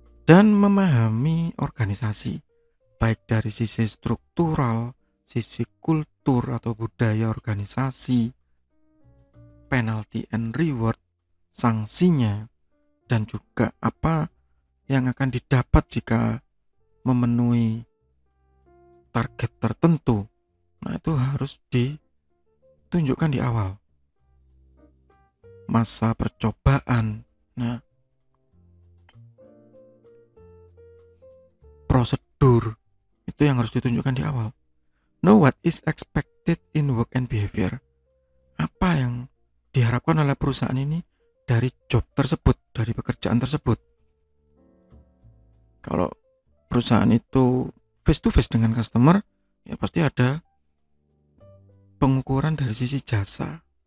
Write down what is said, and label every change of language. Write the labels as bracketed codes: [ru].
[id] Dan memahami organisasi, baik dari sisi struktural, sisi kultur atau budaya organisasi, [en] penalty and reward, [id] sanksinya, dan juga apa yang akan didapat jika memenuhi target tertentu. Nah, itu harus ditunjukkan di awal. Masa percobaan. Nah, prosedur itu yang harus ditunjukkan di awal. [en] Know what is expected in work and behavior. [id] Apa yang diharapkan oleh perusahaan ini dari job tersebut, dari pekerjaan tersebut. Kalau perusahaan itu [en] face to face [id] dengan customer, ya pasti ada pengukuran dari sisi jasa.